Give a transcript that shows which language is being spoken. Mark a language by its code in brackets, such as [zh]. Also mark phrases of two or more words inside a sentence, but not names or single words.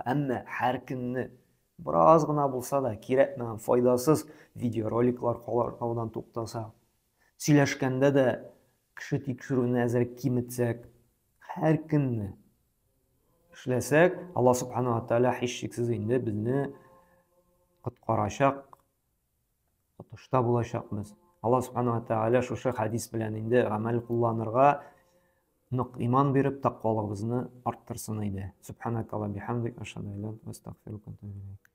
[tt] Әмма һәр көнне бераз гына булса да кирәкмәгән, файдасыз видеороликлар караудан туктаса, сөйләшкәндә дә кеше тикшерүне әзер киметсәк, һәр көнне эшләсәк, [ar] الله سبحانه وتعالى [tt] һичшиксез инде безне коткарачак, тотышта булачакбыз. [ar] الله سبحانه وتعالى [tt] шушы хадис белән инде гамәл кылланырга, нык иман биреп, тақвалыгыбызны арттырсын иде. [ar] سبحانك اللهم بحمدك، أشهد أن لا إله إلا أنت، أستغفرك وأتوب إليك.